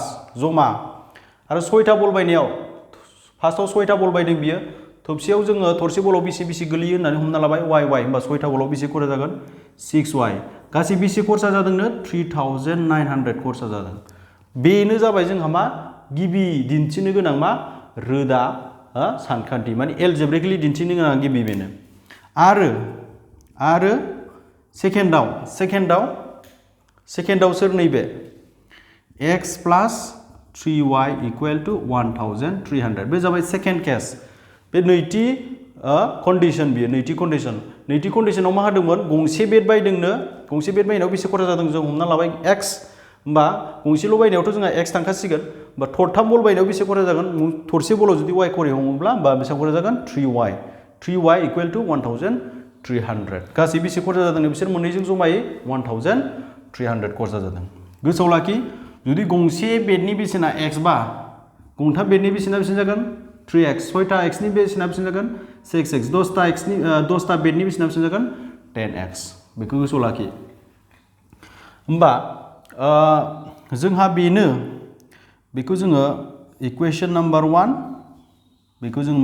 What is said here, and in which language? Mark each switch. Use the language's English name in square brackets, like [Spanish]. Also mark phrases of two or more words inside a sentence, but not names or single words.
[Bodo] जमा आरो 6था बल बायनायाव फार्स्टआव 6था बल बायदों बियो थोबसेयाव जोङो थरसे बलाव बेसे गोलैयो होननानै हमना लाबाय वाइ होमबा 6था बलाव बेसे खरसा जागोन 6y गासै बेसे खरसा जादोंनो 3900 खरसा जादों बेनो जाबाय जोंहा मा गिबि दिन्थिनो गोनां मा रोदा सानखान्थि माने एलजेब्रिकेलि दिन्थिनो गोनां गिबि बेनो आरो सेकेन्डआव सोर नैबे [English] x plus 3y equal to 1300 [Bodo] बे जाबाय सेकेन्ड केस बे नैथि कन्डिशन बियो नैथि कन्डिशनाव मा होदोंमोन गंसे बेड बायनायाव बेसे खरसा जादों जों हमना लाबाय x होमबा गंसेल' बायनायावथ' जोंहा x थांखासिगोन होमबा थरथाम बल बायनायाव बेसे खरसा जागोन थरसे बलाव जुदि y खरे हमोब्ला होमबा बेसेबां खरसा जागोन 3y [English] equal to [Bodo] 1300 गासै बेसे खरसा जादों बिसोर मोननैजों जमायै 1300 खरसा जादों गोसोआव लाखि जुदि गंसे बेडनि बेसेना x बा गंथाम बेडनि बेसेना बेसेबां जागोन 3x 6था x नि बेसेना बेसेबां जागोन 6x 10था बेडनि बेसेना बेसेबां जागोन 10x बेखौ गोसोआव लाखि होमबा जोंहा बेखौ जोङो इकुवेशन नाम्बार 1 बेखौ जों